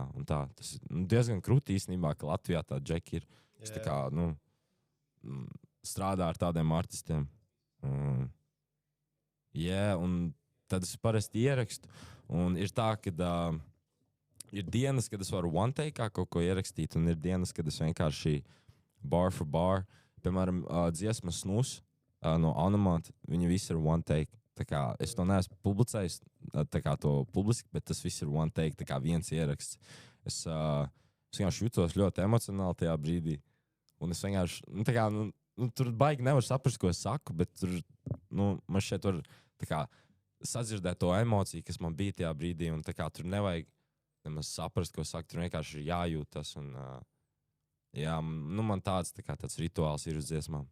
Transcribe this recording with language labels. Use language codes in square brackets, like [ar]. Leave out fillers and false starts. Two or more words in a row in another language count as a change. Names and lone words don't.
[lv] Un tā, tas ir diezgan krūti īstenībā, ka Latvijā tā džeki ir, kas tā kā, strādā ar tādiem artistiem. Un tad es parasti ierakstu. Un ir tā, ka ir dienas, kad es varu [en] one take [lv] kaut ko ierakstīt, un ir dienas, kad es vienkārši [en] bar for bar, [lv] piemēram, dziesma Snus no Animant, viņi visi ir [en] one take. [lv] Tā kā es to neesmu publicējis, tā kā to publiski, bet tas viss ir [en] one take, [lv] tā kā viens ieraksts. Es vienkārši jūtos ļoti emocionāli tajā brīdī, un es vienkārši, tā kā, tur baigi nevar saprast, ko es saku, bet tur, man šeit var, tā kā, sadzirdēt to emociju, kas man bija tajā brīdī, un tā kā tur nevajag nemaz saprast, ko saka, tur vienkārši ir jājūt tas, un jā, nu man tāds rituāls ir uz dziesmām.